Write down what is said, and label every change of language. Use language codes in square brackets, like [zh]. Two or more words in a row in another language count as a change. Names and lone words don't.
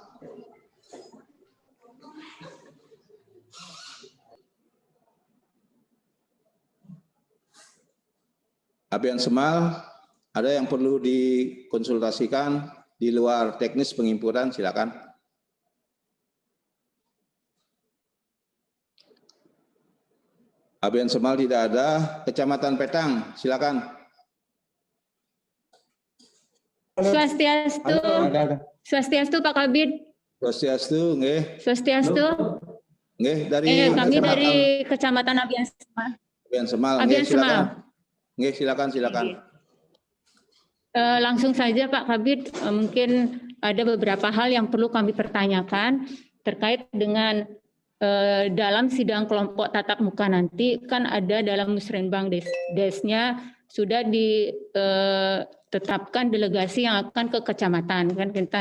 [id] Abian Semal, ada yang perlu dikonsultasikan di luar teknis penginputan, silakan. Abian Semal tidak ada. Kecamatan Petang, silakan. Swastiastu. Swastiastu Pak Kabid. Swastiastu, nggih. Swastiastu. Nggih, Kami dari Kecamatan Abian Semal. Abian Semal. Abian Semal. Nggih, silakan. Langsung saja Pak Kabid, mungkin ada beberapa hal yang perlu kami pertanyakan terkait dengan dalam sidang kelompok tatap muka nanti, kan ada dalam Musrenbang Desnya sudah ditetapkan delegasi yang akan ke kecamatan, kan Kentan.